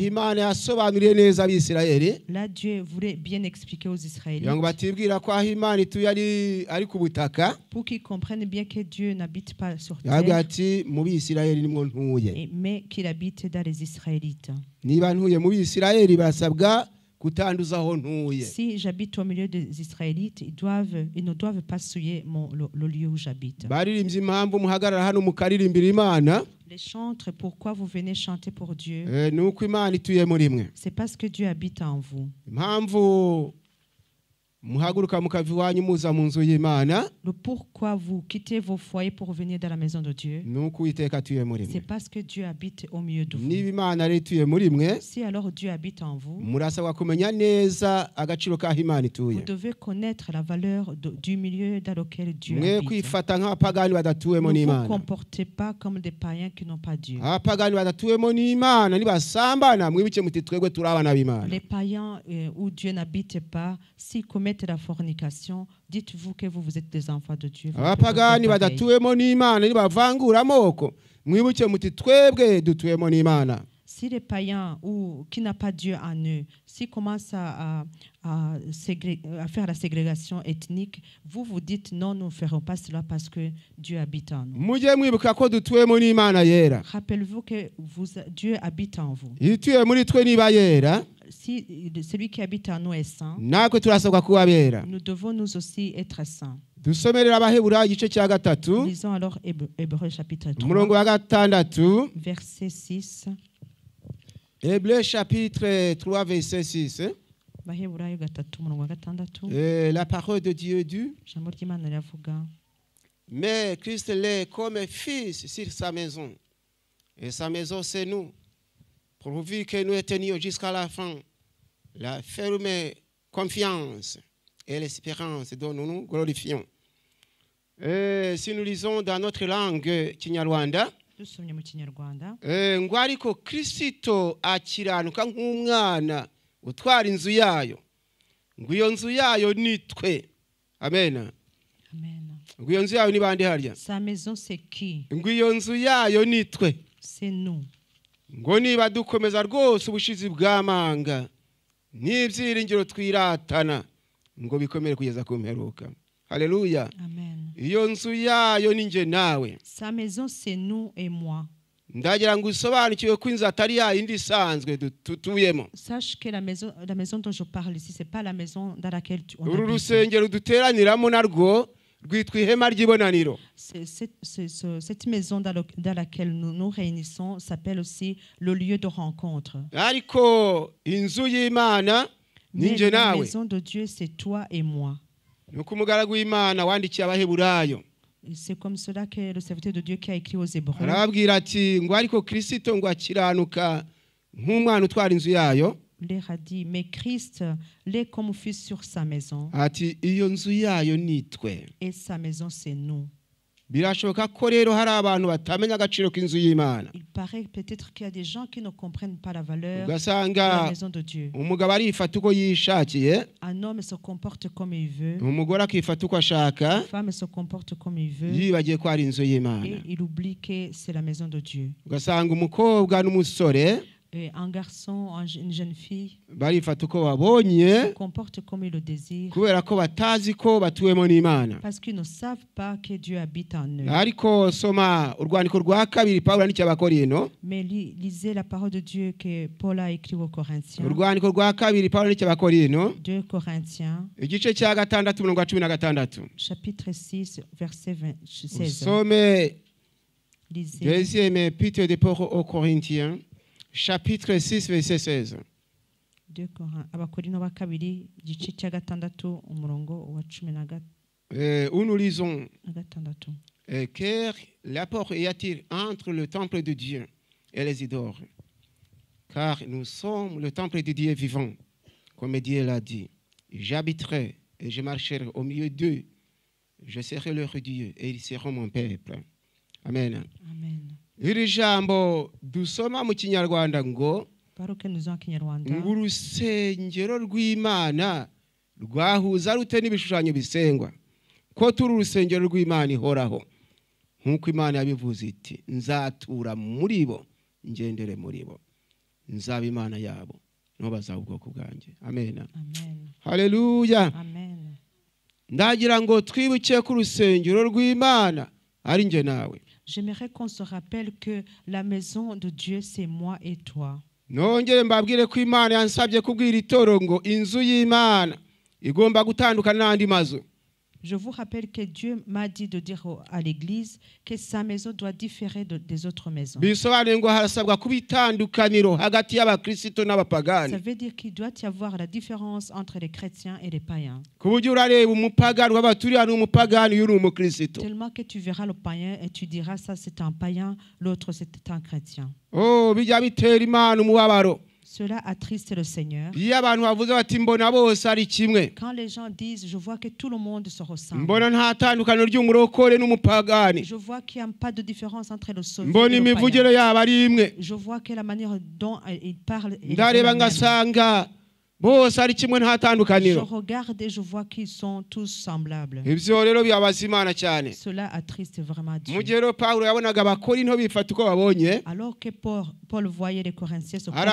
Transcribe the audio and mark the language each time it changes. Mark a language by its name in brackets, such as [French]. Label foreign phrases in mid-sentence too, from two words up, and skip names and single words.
[French] Là, Dieu voulait bien expliquer aux Israélites pour qu'ils comprennent bien que Dieu n'habite pas sur terre, mais qu'il habite dans les Israélites. [Kinyarwanda] kutanduza aho ntuye. [French] Si j'habite au milieu des Israélites, ils ne doivent pas souiller le lieu où j'habite. [Kinyarwanda] Baririmbye impamvu muhagarara hano mukaririmbira Imana. [French] Les chantres, pourquoi vous venez chanter pour Dieu? [Kinyarwanda] Nuko Imana ituye muri mwe. [French] C'est parce que Dieu habite en vous. [Kinyarwanda] Impamvu muhaguruka mukava iwanyu muza mu nzu y'Imana. [French] Le pourquoi vous quittez vos foyers pour venir dans la maison de Dieu? [Kinyarwanda] Nuko Uwiteka atuye muri [French] C'est [Kinyarwanda] mwe. [French] parce que Dieu habite au milieu de vous. [Kinyarwanda] Niba Imana ari ituye muri mwe, [French] Si alors Dieu habite en vous, [Kinyarwanda] murasabwa kumenya neza agaciro k'aho Imana ituye. [French] vous devez connaître la valeur du milieu dans lequel Dieu [Kinyarwanda] Mwe [French] habite. [Kinyarwanda] kwifata nk'abapagani badatuwemo [French] Ne vous [Kinyarwanda] n'Imana. [French] comportez pas comme des païens qui n'ont pas Dieu. [Kinyarwanda] Abapagani badatuwemo n'Imana nibasambana mwibuke muti twebwe turi abana b'Imana. [French] Les païens où Dieu n'habite pas, s'ils commettent la fornication, dites-vous que vous êtes des enfants de Dieu. Vous [Kinyarwanda] Abapagani [French] devez faire pareil. [Kinyarwanda] badatuwemo n'Imana nibavangura amoko mwibuke muti twebwe dutuwemo n'Imana. [French] Si les païens ou qui n'a pas Dieu en eux, s'ils commencent à faire la ségrégation ethnique, vous dites non, nous ne ferons pas cela parce que Dieu habite en nous. [Kinyarwanda] Mujye mwibuka ko dutuwemo n'Imana yera. [French] Rappelez-vous que Dieu habite en vous. [Kinyarwanda] Ituye muri twe niba yera, [French] Si celui qui habite en nous est saint, [Kinyarwanda] natwe turasabwa kuba bera. [French] nous devons nous aussi être saints. [Kinyarwanda] Dusomerera Abaheburayo igice cya gatatu, [French] Lisons alors Hébreux chapitre [Kinyarwanda] umurongo 3, wa gatandatu. [French] verset 6. Hébreux chapitre 3 verset 6. [Kinyarwanda] Baheburayo gatatu umurongo wa gatandatu. [French] La parole de Dieu dit: [Kinyarwanda] Ijambo ry'Imana riravuga, [French] mais Christ l'est comme fils sur sa maison. Et sa maison, c'est nous. Pourvu que nous tenions jusqu'à la fin la ferme confiance et l'espérance dont nous nous glorifions. Si nous lisons dans notre langue Kinyarwanda, [Kinyarwanda] dusomye mu Kinyarwanda, ngo ariko Kristo akiranuka nk'umwana utwara inzu yayo, ngo iyo nzu yayo ni twe. Amen. amen. Ngo iyo nzu yayo ni bande harya? [French] Sa maison c'est qui? [Kinyarwanda] Ngo iyo nzu yayo ni twe. [French] C'est nous. [Kinyarwanda] Ngo niba dukomeza rwose ubushizi bw'amanga n'ibyiringiro twiratana, ngo bikomere kugeza ku mperuka. Haleluya. Amen. Iyo nzu yayo ni nje nawe. [French] Sa maison c'est nous et moi. [Kinyarwanda] Ndagira ngo usobanukiwe ko inzu atari ya yindi isanzwe tutuyemo. [French] Sache que la maison dont je parle ici, c'est pas la maison dans laquelle on [Kinyarwanda] Uru [French] habite. [Kinyarwanda] rusengero duteraniramo narwo rwitwa ihema ry'ibonaniro. [French] Cette maison dans laquelle nous nous réunissons s'appelle aussi le lieu de rencontre. [Kinyarwanda] Ariko inzu y'Imana ni [French] Mais [Kinyarwanda] nje [French] la [Kinyarwanda] nawe. [French] maison de Dieu, c'est toi et moi. [Kinyarwanda] Nuko umugaragu w'Imana wandikiye Abaheburayo [French] Et c'est comme cela que le serviteur de Dieu qui a écrit aux Hébreux, [Kinyarwanda] arababwira ati ngo ariko Kristo ngo akiranuka nk'umwana utwara inzu yayo, [French] leur a dit, mais Christ l'est comme fils sur sa maison, [Kinyarwanda] ati iyo nzu yayo ni twe. [French] et sa maison, c'est nous. [Kinyarwanda] Birashoboka ko rero hari abantu batamenya agaciro k'inzu y'Imana. [French] Il paraît peut-être qu'il y a des gens qui ne comprennent pas la valeur de la [Kinyarwanda] Ugasanga [French] maison de Dieu. [Kinyarwanda] umugabo arifata uko yishakiye, [French] Un homme se comporte comme il veut, [Kinyarwanda] umugore akifata uko ashaka, [French] une femme se comporte comme il veut, [Kinyarwanda] yibagiye ko ari inzu y'Imana. [French] et il oublie que c'est la maison de Dieu. [Kinyarwanda] Ugasanga umukobwa n'umusore [French] Et un garçon, une jeune fille [Kinyarwanda] barifata uko babonye, [French] se comporte comme il le désire, [Kinyarwanda] kubera ko batazi ko batuwemo n'Imana. [French] parce qu'ils ne savent pas que Dieu habite en eux. [Kinyarwanda] Ariko soma urwandiko rwa kabiri Pawulo yandikiye Abakorinto, [French] Mais lisez la parole de Dieu que Paul a écrit aux Corinthiens. [Kinyarwanda] urwandiko rwa kabiri Pawulo yandikiye Abakorinto [French] 2 Corinthiens, [Kinyarwanda] igice cya gatandatu umurongo wa 16. [French] chapitre 6, verset 16. [Kinyarwanda] Usome [French] Lisez deuxième épître de Paul aux Corinthiens, chapitre 6 verset 16. [Kinyarwanda] 2 Abakorinto ba kabiri, igice cya gatandatu, umurongo wa 16. [French] Où nous lisons [Kinyarwanda] gatandatu. [French] car l'apport y a-t-il entre le temple de Dieu et les idoles? Car nous sommes le temple de Dieu vivant, comme Dieu l'a dit. J'habiterai et je marcherai au milieu d'eux. Je serai leur Dieu et ils seront mon peuple. Amen. Amen. [Kinyarwanda] Iri jambo dusoma mu Kinyarwanda ngo [French] Parole que nous avons en Kinyarwanda, [Kinyarwanda] urusengero rw'Imana rwahuza rute n'ibishushanyo bisengwa, ko turi urusengero rw'Imana ihoraho, nk'uko Imana yabivuze iti nzatura muri bo ngendere muri bo, nzaba Imana yabo no bazaba ubwoko bwanjye. Amen. Amen. Haleluya. Amen. Ndagira ngo twibuke ku rusengero rw'Imana ari nje nawe. [French] J'aimerais qu'on se rappelle que la maison de Dieu, c'est moi et toi. [Kinyarwanda] nongere mbabwire ko Imana yansabye kubwira itorero ngo inzu y'Imana igomba gutandukana n'andi mazu. [French] Je vous rappelle que Dieu m'a dit de dire à l'église que sa maison doit différer des autres maisons. [Kinyarwanda] Bisobanuye ngo harasabwa kuba itandukaniro hagati y'abakristo n'abapagani. [French] Ça veut dire qu'il doit y avoir la différence entre les chrétiens et les païens. [Kinyarwanda] Ku buryo urareba umupagani w'abaturiya n'umupagani y'uri umukristo. [French] Tellement que tu verras le païen et tu diras ça c'est un païen, l'autre c'est un chrétien. [Kinyarwanda] Oh, bijya bitera Imana umubabaro. [French] Cela attriste le Seigneur. [Kinyarwanda] Iyo abantu bavuze bati mbona bose ari kimwe. [French] Quand les gens disent je vois que tout le monde se ressemble. [Kinyarwanda] Mbona nta tandukaniro ry'umurokore n'umupagani. [French] Je vois qu'il n'y a pas de différence entre le sauvé [Kinyarwanda] Mbona [French] et le [Kinyarwanda] imivugiro [French] païen. [Kinyarwanda] yabo ari imwe. [French] Je vois que la manière dont il parle est [Kinyarwanda] Ndareba [French] la même. [Kinyarwanda] ngasanga bose ari kimwe nta [French] Je [Kinyarwanda] tandukaniro. [French] regarde et je vois qu'ils sont tous semblables. [Kinyarwanda] Ibyo rero byabaza Imana cyane. [French] Cela attriste vraiment Dieu. [Kinyarwanda] Mu gihe rero Pawulo yabonaga abakorinto bifata uko babonye, [French] Alors que Paul voyait les Corinthiens se comporter comme il